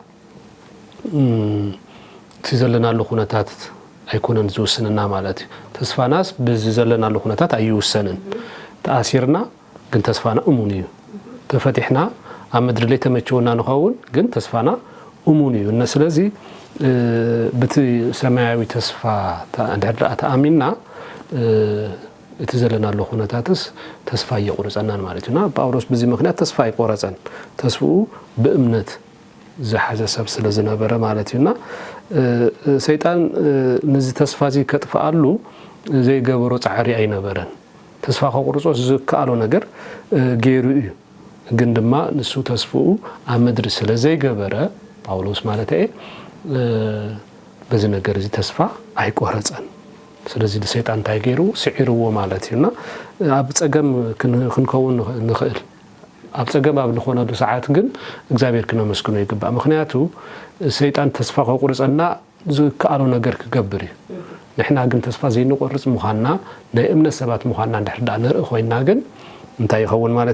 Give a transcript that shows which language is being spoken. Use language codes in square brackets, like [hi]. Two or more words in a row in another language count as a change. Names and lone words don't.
[ti] ትዘለናሉ ኩነታት ኣይኮነን ዝውስንና ማለት እዩ ተስፋናስ ብዝዘለናሉ ኩነታት ኣይውሰንን ተኣሲርና ግን ተስፋና እሙን እዩ ተፈቲሕና ኣብ ምድሪ ላይ ተመችውና ንኸውን ግን ተስፋና እሙን እዩ እና ስለዚ በቲ ሰማያዊ ተስፋ ድሕርዳ ተኣሚንና እቲ ዘለናሉ ኩነታትስ ተስፋ ይቆርጸናን [am] ማለት ነው [ti] ጳውሎስ [am] በዚህ ምክንያት [ti] ተስፋ ይቆርጸን ተስፋው በእምነት ዝሓዘ ሰብ ስለዝነበረ [am] ማለት ነውና [ti] ሰይጣን ነዚ ተስፋዚ ከጥፋአሉ ዘይገበሮ ጻዕሪ ኣይነበረን ተስፋ ከቆርጾስ ዝካአሎ ነገር ገይሩ እዩ ግን ድማ ንሱ ተስፋው ኣብ ምድሪ ስለዘይገበረ ጳውሎስ ማለት በዚህ ነገር እዚ ተስፋ ኣይቆርጸን ስለዚህ ለሰይጣን ታይገሩ ሲዕርዎ [am] ማለት ነውና [ti] ኣብ ጸገም ክንከውን ንኽእል ኣብ ጸገም ኣብ ንኾነሉ ሰዓት ግን እግዚአብሔር ክነመስግኖ ይግባ ምክንያቱ ሰይጣን ተስፋ ከቁርጸና ዝካአሎ ነገር ክገብር ንሕና ግን ተስፋ ዘይንቆርጽ ምዃንና ናይ እምነት ሰባት ምዃንና እንድሕዳ ንርኢ ኮይና ግን እንታይ ይኸውን ማለት